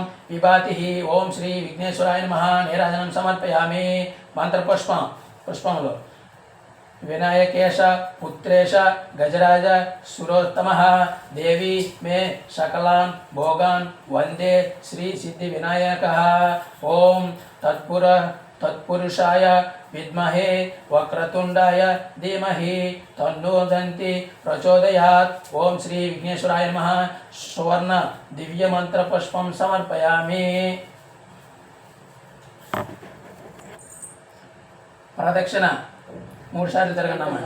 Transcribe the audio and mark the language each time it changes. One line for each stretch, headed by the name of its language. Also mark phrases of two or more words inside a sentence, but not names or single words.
Sanskrit: विभाति ओम श्री विघ्नेश्वराय नमः नीराजनं समर्पयामि पुष्पंलो विनायकेश पुत्रेश गजराज सुरोत्तमः देवी मे सकलान् भोगान् वंदे श्री सिद्धि विनायकः ओम तत्पुरुषाय విద్మహే వక్రతుండాయ ధీమహి తన్నో దంతి ప్రచోదయాత్. ఓం శ్రీ విఘ్నేశ్వరాయ నమః. సువర్ణ దివ్య మంత్ర పుష్పం సమర్పయామి.
Telugu: ప్రదక్షిణ 3 సార్లు తిరగండి.